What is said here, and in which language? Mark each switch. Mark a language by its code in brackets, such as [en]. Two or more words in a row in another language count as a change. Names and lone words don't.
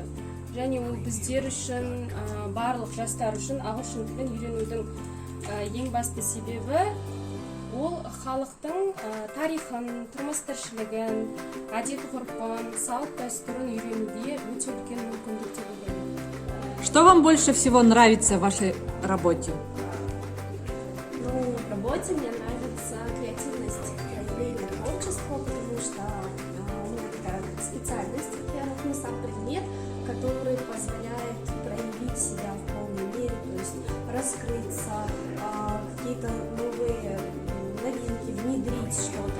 [kk] Және ол біздер үшін, барлық жастар үшін ағылшын тілін үйренудің ең басты себебі ол халықтың тарихын, тұрмыс тіршілігін, әдет-ғұрпын, салт дәстүрін үйренуге өте үлкен мүмкіндік деп ойлаймын. [ru] Что вам больше всего нравится в вашей работе? Ну, в работе мне нравится креативность, проявление творчества, потому что у меня такая специальность, во-первых, сам предмет, который позволяет проявить себя в полной мере, то есть раскрыться, какие-то новые новинки, внедрить что-то.